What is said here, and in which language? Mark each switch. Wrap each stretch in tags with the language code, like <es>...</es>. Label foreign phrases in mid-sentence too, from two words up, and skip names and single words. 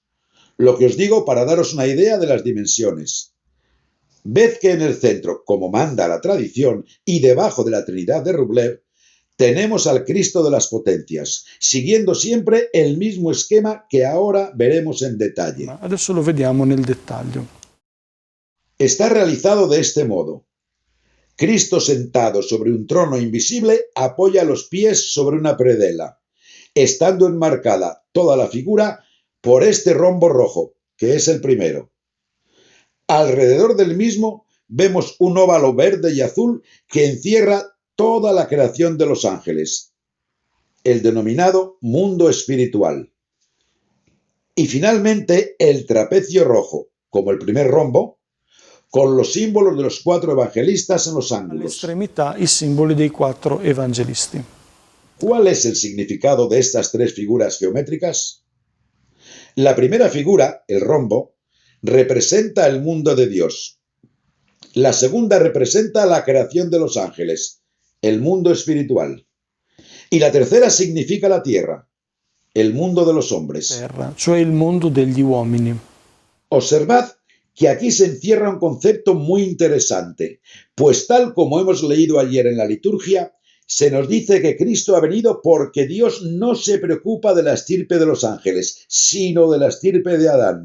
<es>Lo que os digo para daros una idea de las dimensiones. Ved que en el centro, como manda la tradición, y debajo de la Trinidad de Rublev, tenemos al Cristo de las potencias, siguiendo siempre el mismo esquema que ahora veremos en detalle.</es> <it>Adesso lo vediamo nel dettaglio.</it> <es>Está realizado de este modo. Cristo sentado sobre un trono invisible apoya los pies sobre una predela, estando enmarcada toda la figura por este rombo rojo, que es el primero. Alrededor del mismo vemos un óvalo verde y azul que encierra toda la creación de los ángeles, el denominado mundo espiritual. Y finalmente el trapecio rojo, como el primer rombo, con los símbolos de los 4 evangelistas en los ángulos.</es> <it>All'estremità i simboli dei 4 evangelisti.</it> <es>¿Cuál es el significado de estas 3 figuras geométricas? La primera figura, el rombo, representa el mundo de Dios. La segunda representa la creación de los ángeles, el mundo espiritual. Y la tercera significa la tierra, el mundo de los hombres.</es> <it>Terra, cioè il mondo degli uomini.</it> <es>Observad que aquí se encierra un concepto muy interesante, pues tal como hemos leído ayer en la liturgia, se nos dice que Cristo ha venido porque Dios no se preocupa de la estirpe de los ángeles, sino de la estirpe de Adán.</es>